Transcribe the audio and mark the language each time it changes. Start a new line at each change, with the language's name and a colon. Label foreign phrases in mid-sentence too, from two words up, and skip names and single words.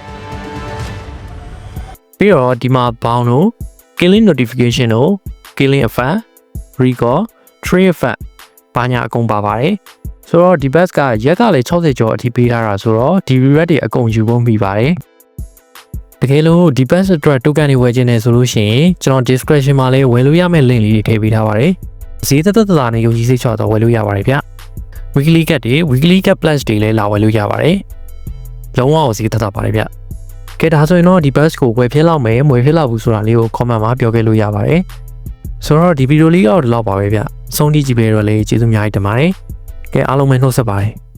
Burmese: ပြီးတော့ဒီမှာဘောင်းတို့
English: killing notification
Burmese: တို့
English: killing effect recall tree effect
Burmese: ဘာညာအကုန်ပါပါတယ်ဆိုတော့ဒီ pass ကရက်ကလည်း60 ကျော်အထိပေးထားတာဆိုတော့ဒီ reward တွေအကုန်ယူဖို့မိပါတယ်တကယ်လို့ဒီ pass အတွက် token တွေဝယ်ခြင်းနဲ့ဆိုလို့ရှိရင်ကျွန်တော် description မှာလည်းဝယ်လို့ရမယ့် link လေးတွေထည့်ပေးထားပါတယ်ဈေးသက်သက်သာနဲ့ယုံကြည်စိတ်ချတော့ဝယ်လို့ရပါတယ်ဗျ
English: weekly cut
Burmese: တွေ
English: weekly cut plus
Burmese: တွေလည်းလာဝယ်လို့ရပါတယ်လုံးဝဈေးသက်သာပါတယ်ဗျကဲဒါဆိုရင်တော့ဒီ pass ကိုဝယ်ဖြစ်လောက်မယ်မဝယ်ဖြစ်လောက်ဘူးဆိုတာလေးကို comment မှာပြောခဲ့လို့ရပါတယ်ဆိုတော့ဒီဗီဒီယိုလေးကတော့ဒီလောက်ပါပဲဗျဆုံးထိကြည့်ပေးတော့လေကျေးဇူးအများကြီးတင်ပါတယ်ကဲအားလုံးပဲနှုတ်ဆက်ပါတယ်